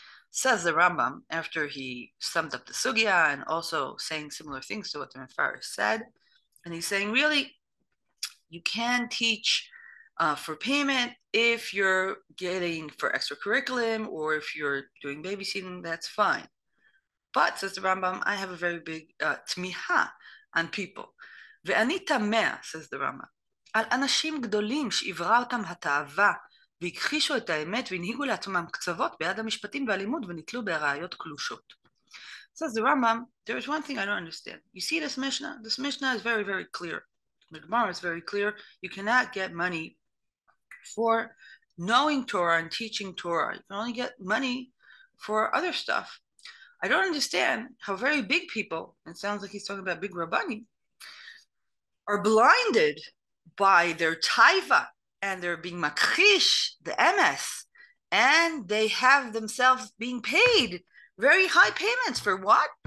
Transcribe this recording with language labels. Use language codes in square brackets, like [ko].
[en] Says the Rambam, after he summed up the sugya and also saying similar things to what the Mefarsh said, and he's saying, really, you can teach for payment if you're getting for extra curriculum or if you're doing babysitting, that's fine. But, says the Rambam, I have a very big tmiha on people. [he] ואני תמה, [en] says the Rambam, [he] על אנשים גדולים שעברה אותם התאווה והכחישו את האמת והנהיגו לעצמם קצוות ביד המשפטים והלימוד ונתלו בראיות קלושות. [en] Says the Rambam, there is one thing I don't understand. You see this Mishnah? This Mishnah is very, very clear. The Gemara is very clear. You cannot get money for knowing Torah and teaching Torah. You can only get money for other stuff. I don't understand how very big people, it sounds like he's talking about big Rabbani, are blinded by their taiva and they're being makrish, the MS, and they have themselves being paid very high payments for what?